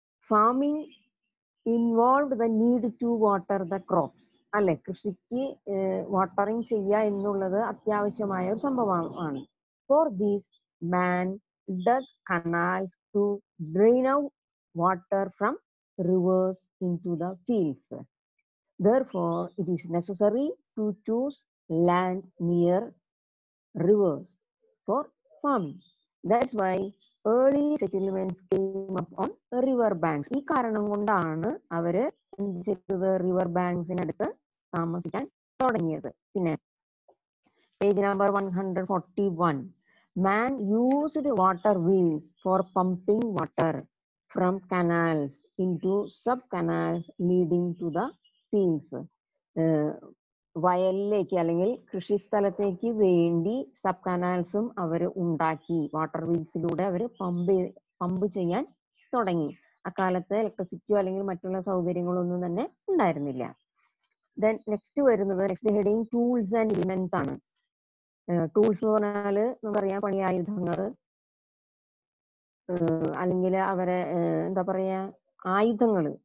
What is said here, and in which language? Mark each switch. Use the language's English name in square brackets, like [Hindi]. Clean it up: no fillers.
[English] Farming involve the need to water the crops. [Malayalam] അല്ലെ, കൃഷിക്ക് watering ചെയ്യുക എന്നുള്ളത് അത്യാവശ്യമായ ഒരു സംഭവമാണ്. [English] For these man dug canals to drain out water from rivers into the fields. Therefore it is necessary to choose land near rivers for farming. That's why early settlements came up on river banks. [Malayalam] ഈ കാരണം കൊണ്ടാണ് അവര് എന്ത് ചെയ്തത്? River ബാങ്ക്സിനടുത്ത് താമസിക്കാൻ തുടങ്ങിയത്. പിന്നെ page number 141. [English] Man used water wheels for pumping water from canals into sub canals leading to the fields. [Malayalam] വയലിലേക്ക് അല്ലെങ്കിൽ കൃഷിസ്ഥലത്തേക്ക് വേണ്ടി സബ് കനാൽസും അവർ ഉണ്ടാക്കി. വാട്ടർ വീൽസിലൂടെ അവർ പമ്പ് ചെയ്യാൻ തുടങ്ങി. അക്കാലത്ത് ഇലക്ട്രിസിറ്റിയോ അല്ലെങ്കിൽ മറ്റുള്ള സൗകര്യങ്ങളൊന്നും തന്നെ ഉണ്ടായിരുന്നില്ല. [English] then next heading tools and implements [Malayalam] ആണ്. ടൂൾസ് എന്ന് പറഞ്ഞാല് നമുക്കറിയാം പണിയായുധങ്ങൾ, അല്ലെങ്കിൽ അവരെ എന്താ പറയാ ആയുധങ്ങൾ.